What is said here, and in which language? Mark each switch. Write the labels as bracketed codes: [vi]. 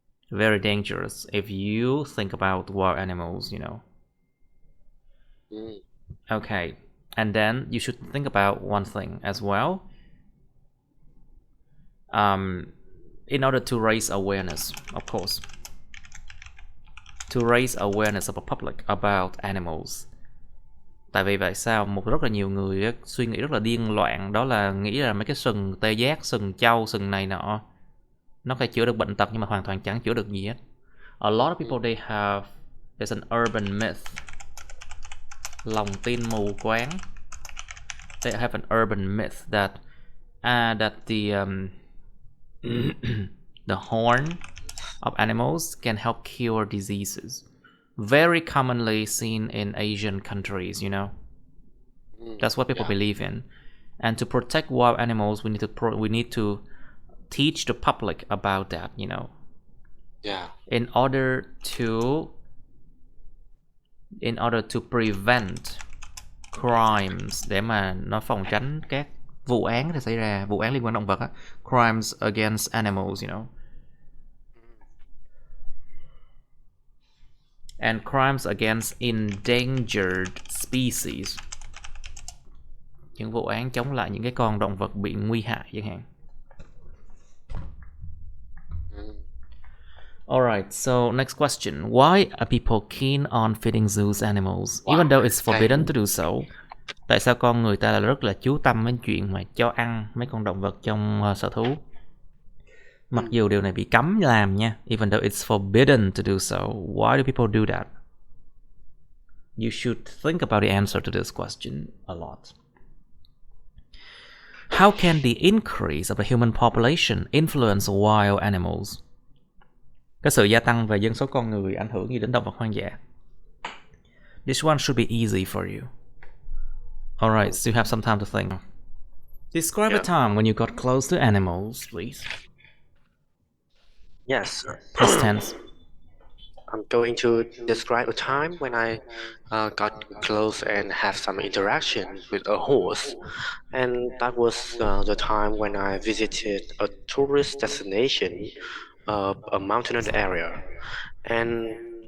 [en] Very dangerous if you think about wild animals, Okay, and then you should think about one thing as well. In order to raise awareness, of course, to raise awareness of the public about animals. [vi] Tại vì vậy sao rất là nhiều người suy nghĩ rất là điên loạn, đó là nghĩ là mấy cái sừng tê giác, sừng trâu, sừng này nọ nó phải chữa được bệnh tật, nhưng mà hoàn toàn chẳng chữa được gì hết. [en] A lot of people, there's an urban myth, [vi] lòng tin mù quáng. [en] They have an urban myth that the horn of animals can help cure diseases. Very commonly seen in Asian countries, That's what people believe in. And to protect wild animals, we need to teach the public about that, In order to prevent crimes, [vi] để mà nó phòng tránh các vụ án thì xảy ra, vụ án liên quan động vật á, [en] crimes against animals, and crimes against endangered species, [vi] những vụ án chống lại những cái con động vật bị nguy hại chẳng hạn. [en] Alright, so next question. Why are people keen on feeding zoos animals, even though it's forbidden to do so? [vi] Tại sao con người ta rất là chú tâm đến chuyện mà cho ăn mấy con động vật trong sở thú? Mặc dù điều này bị cấm làm nha. [en] Even though it's forbidden to do so, why do people do that? You should think about the answer to this question a lot. How can the increase of the human population influence wild animals? [vi] Cái sự gia tăng về dân số con người ảnh hưởng gì đến động vật hoang dã? [en] This one should be easy for you. Alright, so you have some time to think. Describe a Yeah. time when you got close to animals, please. Yes. Past tense. I'm going to describe a time when I got close and have some interaction with a horse, and that was the time when I visited a tourist destination, a mountainous area, and